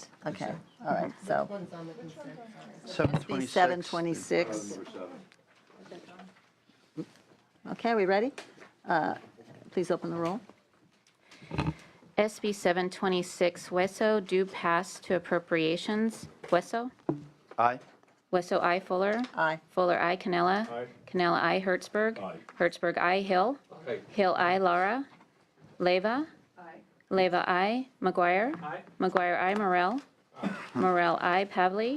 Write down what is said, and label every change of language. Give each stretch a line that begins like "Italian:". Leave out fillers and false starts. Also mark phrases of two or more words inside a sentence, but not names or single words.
English: Okay, all right, so 726. 726. Okay, we ready? Please open the roll. SB 726, Hueso, due pass to appropriations. Hueso? Aye. Hueso, I. Fuller? Aye. Fuller, I. Canella? Aye. Canella, I. Hertzberg? Aye. Hertzberg, I. Hill? Aye. Hill, I. Lara? Leyva? Aye. Leyva, I. McGuire? Aye. McGuire, I. Morel? Morel, I. Pavley?